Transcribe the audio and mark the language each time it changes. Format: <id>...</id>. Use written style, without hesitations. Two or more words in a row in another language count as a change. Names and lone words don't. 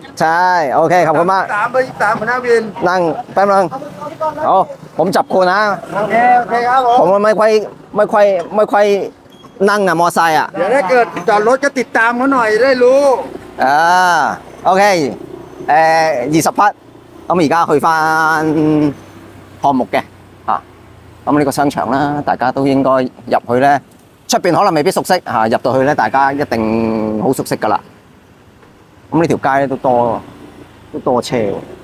<th>ใช่โอเคขอบคุณมาก เบอร์23หัวหน้าวิน นั่งแป๊บนึงผมจับคุณนะ โอเคครับ ผมไม่ค่อยนั่งมอไซค์ เดี๋ยวถ้าเกิดจอดรถก็ติดตามเขาหน่อยได้รู้</th> <yue>โอเค20 匹咁而家去翻項目嘅咁呢個商場啦，大家都應該入去咧，出邊可能未必熟悉入到去咧，大家一定好熟悉噶啦。咁呢條街咧都多車喎。</yue>